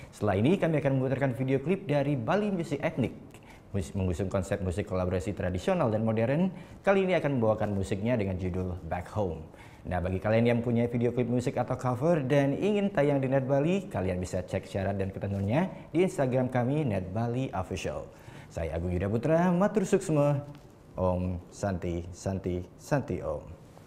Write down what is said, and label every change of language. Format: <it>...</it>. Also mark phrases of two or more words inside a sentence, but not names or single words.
<id>Setelah ini kami akan memutarkan video klip dari Bali Music Ethnic, mengusung konsep musik kolaborasi tradisional dan modern. Kali ini akan membawakan musiknya dengan judul Back Home. Nah, bagi kalian yang punya video klip musik atau cover dan ingin tayang di Net Bali, kalian bisa cek syarat dan ketentuannya di Instagram kami Net Bali Official. Saya Agung Yuda Putra,</id> <ban>matur suksma, Om Santi Santi Santi Om.</ban>